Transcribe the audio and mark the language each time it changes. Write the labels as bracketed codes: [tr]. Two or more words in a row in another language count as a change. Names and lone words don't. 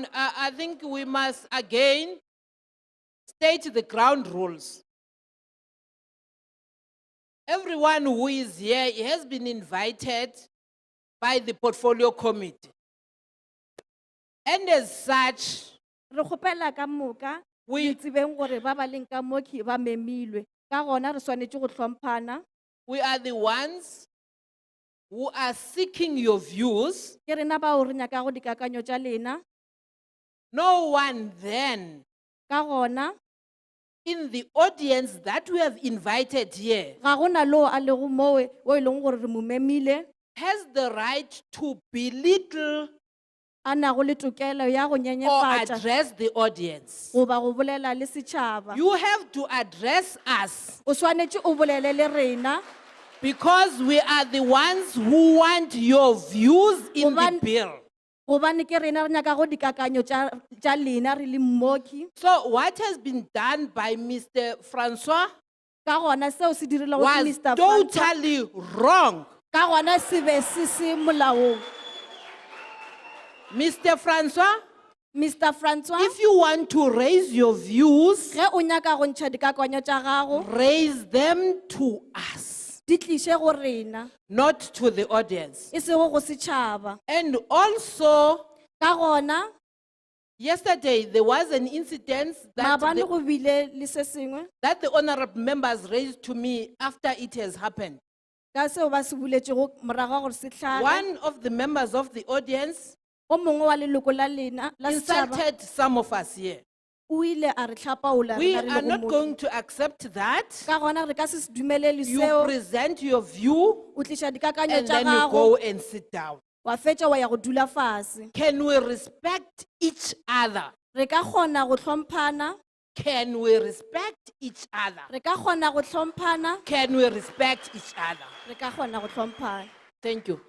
[en] I think we must again state the ground rules. Everyone who is here has been invited by the portfolio committee. And as such, Re kgopela ka moka, We- [nso] le tsebeng gore ba ba leng ka mo ke ba memilwe. Ka gona re swanetše go hlomphana. [en] we are the ones who are seeking your views. [nso] Ke rena bao re nyakago dikakanyo tša lena. [en] No one then [nso] Ka gona, [en] in the audience that we have invited here [nso] ga gona lo a lego moe, o e leng gore re mo memile, [en] has the right to belittle [nso] a nago le tokelo ya go [en] or [nso] nyenyefatša, [en] address the audience. [nso] goba go bolela le setšhaba. [en] You have to address us [nso] O swanetše o bolele le rena, [en] because we are the ones who want your views in the [nso] Gobane- [en] bill. [nso] gobane ke rena re nyakago dikakanyo tša lena re le mmoki. [en] So what has been done by Mr. Francois [nso] Ka gona seo se dirilego ke [en] was Mr. Francois, totally wrong. [nso] ka gona se be se molaong. [en] Mr. Francois, Mr. Francois, if you want to raise your views, [nso] ge o nyaka go ntšha dikakanyo tša gago, [en] raise them to us, [nso] di tliše go rena, [en] not to the audience. [nso] e sego go setšhaba. [en] And also, [nso] Ka gona, [en] yesterday there was an incident that [nso] maabane [en] the, [nso] go bile le se sengwe, [en] that the honorable members raised to me after it has happened. [nso] ka seo ba se buletšego morago ga gore se tlhage. [en] One of the members of the audience [nso] O mongwe wa leloko la lena la setšhaba [en] insulted some of us here. [nso] o ile a re tlhapaola [en] We [nso] rena re [en] are [nso] lego [en] not [nso] moo. [en] going to accept that. [nso] Ka gona re ka se se dumelele [en] You [nso] seo, [en] present your view [nso] o tliša dikakanyo [en] and [nso] tša [en] then you [nso] gago, [en] go and sit down. [nso] wa fetša wa ya go dula fase. [en] Can we respect each other? [nso] Re ka kgona go hlomphana, [en] Can we respect each other? [nso] re ka kgona go hlomphana, [en] Can we respect each other? [nso] re ka kgona go hlomphana. [en] Thank you.